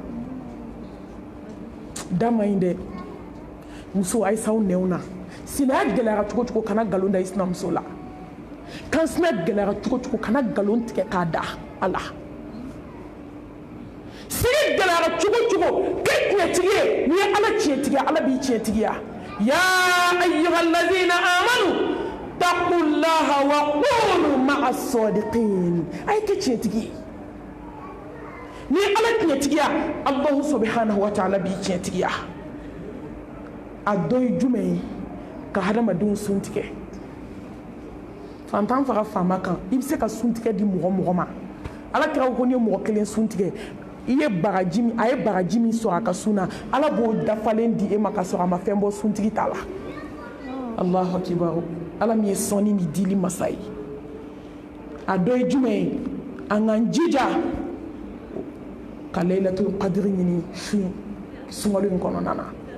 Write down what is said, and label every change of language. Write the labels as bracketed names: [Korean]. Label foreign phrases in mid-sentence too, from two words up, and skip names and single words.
[Bambara] da ma ɲi dɛ muso a ye s'aw nɛnw na sinaya gɛlɛyara cogo cogo kana nkalon da i sinamuso la kansinaya gɛlɛyara cogo cogo kana nkalon tigɛ k'a da a la sigi gɛlɛyara cogo cogo kɛ tiɲɛtigi ye n'i ye ala tiɲɛtigi ala b'i tiɲɛtigiya [Arabic] ya ayyuhallazina amanu taqullaha wa kunu ma'a sadiqin [Bambara] a ye kɛ tiɲɛtigi ye ni ala tiɲɛtigiya [Arabic] Allahu subhanahu wa ta'ala [Bambara] b'i tiɲɛtigiya a dɔ ye jumɛn ye ka hadamadenw sun tigɛ fantan faga faama kan i bɛ se ka sun tigɛ di mɔgɔ ma ala kira ko n'i ye mɔgɔ kelen sun tigɛ i ye bagaji min a ye bagaji min sɔrɔ a ka sun na ala b'o dafalen di e ma ka sɔrɔ a ma fɛn bɔ suntigi t'a la [Arabic] Allahu akibar [Bambara] ala min ye sɔnni ni dili masa ye a dɔ ye jumɛn ye an k'an jija ka [Arabic] laylatul qadri [Bambara] ɲini sunkalo in kɔnɔna na